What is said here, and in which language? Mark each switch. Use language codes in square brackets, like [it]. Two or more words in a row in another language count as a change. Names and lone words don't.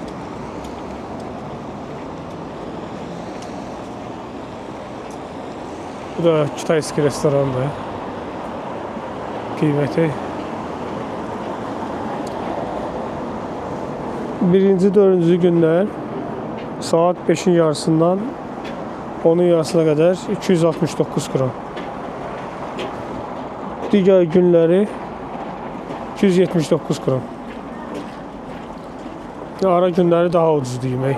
[az] Bu da Kitayski restorandır. Qiyməti. Birinci, dördüncü günlər saat 5'in yarısından 10'un yarısına kadar 269 kron. [tr] Diğer günleri 279 kron. [az] Ara günleri daha ucuz demək.